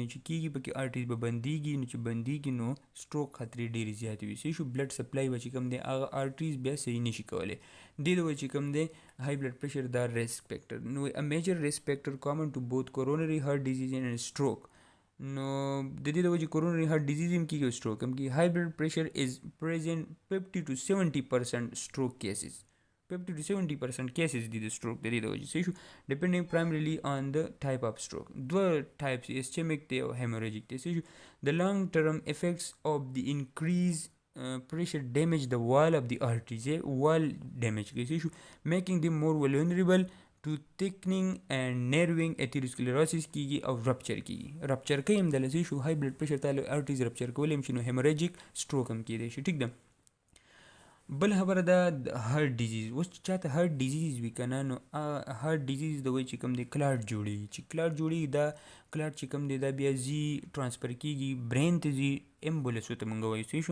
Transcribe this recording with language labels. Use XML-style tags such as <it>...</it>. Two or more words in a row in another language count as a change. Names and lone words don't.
<ps>نو چې کېږي پکې آرټریز به بندېږي. نو چې بندېږي نو سټروک خطرې ډېرې زیاتې وي صحیح شو.</ps> <en>blood supply</en> <ps>به چې کوم دی هغه آرټریز بیا صحیح نشي کولی. دې د وجې چې کوم دی</ps> <en>high blood pressure</en> <ps>دا</ps> <en>risk factor. نو ا major risk factor common to both coronary heart disease and stroke.</en> <ps>نو د دې د وجې</ps> <en>coronary heart disease</en> <ps>هم کېږي او سټروک هم کېږي.</ps> <en>high blood pressure is present 50 to 70% stroke cases.</en> <ps>50 to 70% کیسز دي د سټروک د دې د وجې صحیح شو.</ps> <en>depending primarily on the type of stroke.</en> <ps>دوه ټایپس اسچیمیک دی او هیموریجیک دی صحیح شو.</ps> <en>the long term effects of the increase pressure damage the wall of the arteries. wall damage</en> <ps>کوي صحیح شو.</ps> <en>making them more vulnerable to thickening and narrowing.</en> <ps>atherosclerosis کیږي او رپچر کیږي. رپچر کوي هم دله صحیح شو.</ps> <en>high blood pressure</en> <ps>ته arteries رپچر کولی هم شي نو هیموریجیک سټروک هم کیدی شي ټیک ده. بل خبره ده د</ps> <en>heart disease.</en> <ps>اوس چې چاته</ps> <en>heart disease</en> <ps>وي که نه نو</ps> <en>heart disease</en> <ps>د وایي چې کوم دی کلاټ جوړېږي. چې کلاټ جوړېږي دا کلاټ چې کوم دی دا بیا ځي ټرانسفر کېږي برین ته ځي ایمبولس ورته مونږ وایو صحیح شو.</ps>